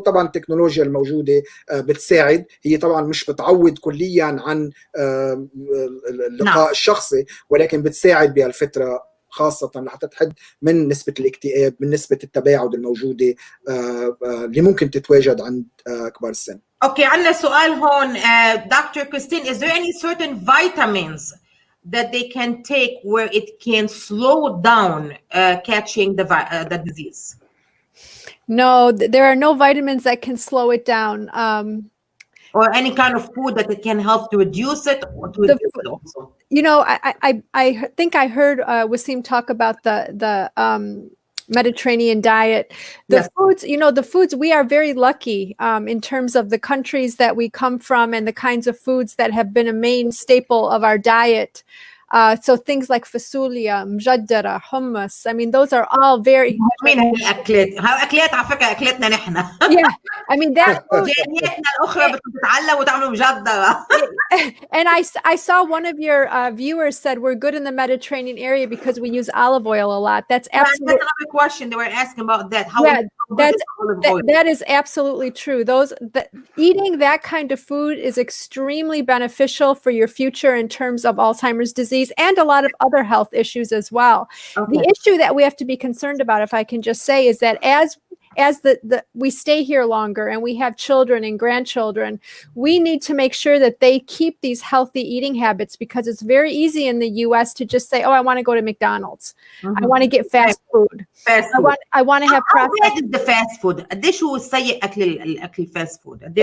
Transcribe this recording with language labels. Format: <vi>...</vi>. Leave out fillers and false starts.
<ar>وطبعا التكنولوجيا الموجوده بتساعد، هي طبعا مش بتعوض كليا عن اللقاء الشخصي، ولكن بتساعد بهالفتره خاصة لحتى تحد من نسبة الاكتئاب، من نسبة التباعد الموجودة اللي ممكن تتواجد عند كبار السن. اوكي، عندنا سؤال هون. Dr.</ar> <en>Christine, is there any certain vitamins that they can take where it can slow down catching the disease? No, there are no vitamins that can slow it down. Or any kind of food that it can help to reduce it or to reduce it also? You know, I think I heard Wosiem talk about the Mediterranean diet. The foods, you know, the foods, we are very lucky in terms of the countries that we come from and the kinds of foods that have been a main staple of our diet. So things like fasulia, mjaddara, hummus. I mean, those are all very.</en> <ar>مين هالأكلات؟ هالأكلات على فكرة أكلاتنا نحن.</ar> <en>Yeah, I mean that.</en> <ar>جالياتنا الأخرى بتتعلم وتعملوا مجدرة.</ar> <en>And I saw one of your viewers said we're good in the Mediterranean area because we use olive oil a lot. That's absolutely. That's another question they were asking about that. That is absolutely true. Eating that kind of food is extremely beneficial for your future in terms of Alzheimer's disease and a lot of other health issues as well. Okay. The issue that we have to be concerned about, if I can just say, is that as we stay here longer and we have children and grandchildren, we need to make sure that they keep these healthy eating habits, because it's very easy in the US to just say, oh, I want to go to McDonald's. I want to get fast food. I want to have processed. The fast food.</en> <ar>قديش هو سيء الأكل fast food.</ar>